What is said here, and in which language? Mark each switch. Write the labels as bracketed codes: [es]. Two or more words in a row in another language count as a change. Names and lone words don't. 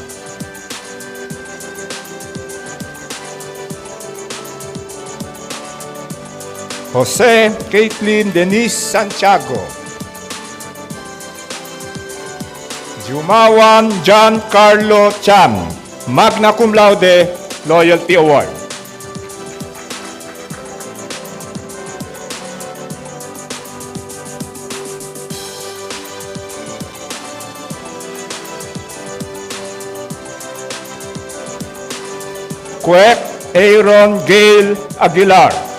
[en] Jose Caitlin Denise Santiago. Jumawan John Carlo Chan, [la] magna cum laude, [en] Loyalty Award. Quek Aaron Gail Aguilar.